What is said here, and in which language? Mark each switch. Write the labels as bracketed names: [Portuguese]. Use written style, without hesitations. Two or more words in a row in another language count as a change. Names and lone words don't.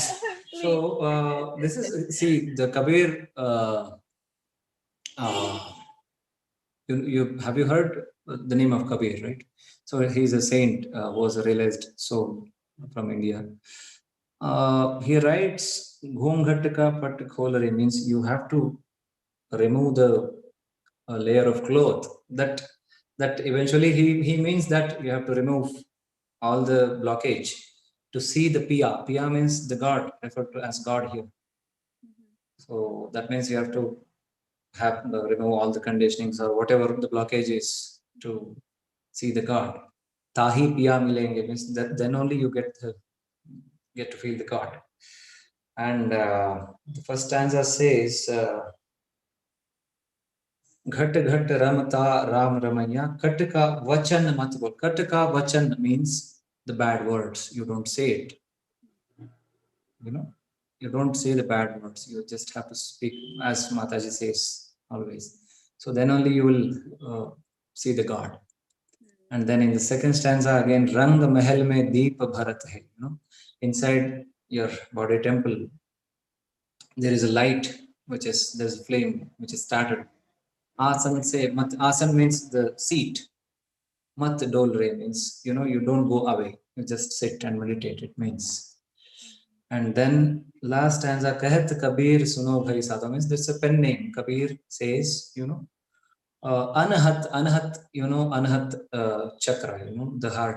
[English] So this is, see, the Kabir. You have you heard the name of Kabir, right? So he's a saint, was a realized soul from India. He writes, [Hindi] "घूँघट का पट खोल रे," [English] means you have to remove the layer of cloth. That eventually he means that you have to remove all the blockage to see the Piya. Piya means the God, referred to as God here. So that means you have to have remove all the conditionings or whatever the blockage is to see the God. [Hindi] ताहि पिया मिलेंगे [English] means that then only you get to feel the God. And the first stanza says, [Hindi] घट घट रमता राम रमैया, कट का वचन मत बोल. कट का वचन [English] means the bad words. You don't say it. You know, you don't say the bad words. You just have to speak as Mataji says always. So then only you will see the God. And then in the second stanza again, [Hindi] रंग महल में दीप भरत है. [English] You know, inside your body temple, there is a light, there's a flame which is started. [Hindi] आसन से मत, [English] asan means the seat. [Hindi] मत डोल रे [English] means, you know, you don't go away. You just sit and meditate. It means. And then last stanza, [Hindi] कहत कबीर सुनो भाई साधु [English] means there's a pen name. Kabir says, you know, Anahat, you know, Anahat Chakra, you know, the heart.